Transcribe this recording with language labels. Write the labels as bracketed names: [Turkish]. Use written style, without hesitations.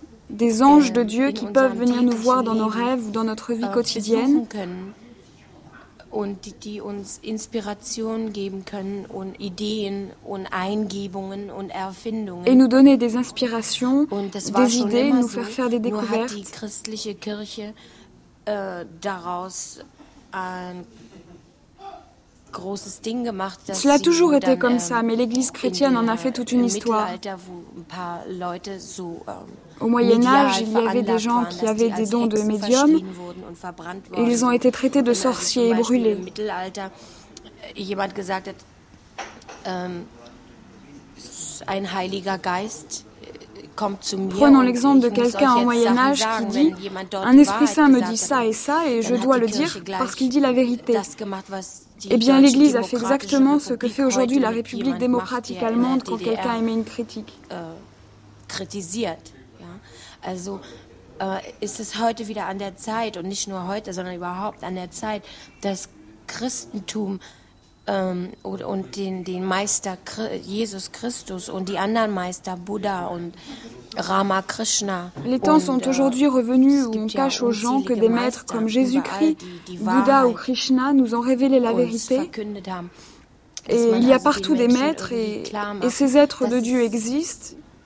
[French] Des anges de Dieu qui peuvent venir nous voir dans nos rêves ou dans notre vie quotidienne [German] die uns Inspiration geben können und Ideen und Eingebungen und Erfindungen [French] et nous donner des inspirations des idées nous faire faire des découvertes [German] die christliche Kirche daraus ein großes Ding gemacht [French] dass cela a toujours été comme ça mais l'église chrétienne en a fait toute une histoire [German] ein paar Leute so [French] au Moyen-Âge, il y avait des gens qui avaient des dons de médium. Ils ont été traités de sorciers et brûlés. [German] Jemand gesagt hat, ein heiliger Geist kommt zu mir. [French] Prenons l'exemple de quelqu'un au Moyen-Âge qui dit, un esprit saint me dit ça et ça et je dois le dire parce qu'il dit la vérité. Eh bien, l'Église a fait exactement ce que fait aujourd'hui la République démocratique allemande quand quelqu'un émet une critique. [German] Also ist es heute wieder an der Zeit und nicht nur heute, sondern überhaupt an der Zeit, dass Christentum und den Meister Jesus Christus und die anderen Meister Buddha und Rama Krishna. [French] Les temps sont aujourd'hui revenus où on cache aux gens que des maîtres comme Jésus-Christ, Bouddha ou Krishna nous ont révélé la vérité. Et il y a partout des maîtres et ces êtres de Dieu existent.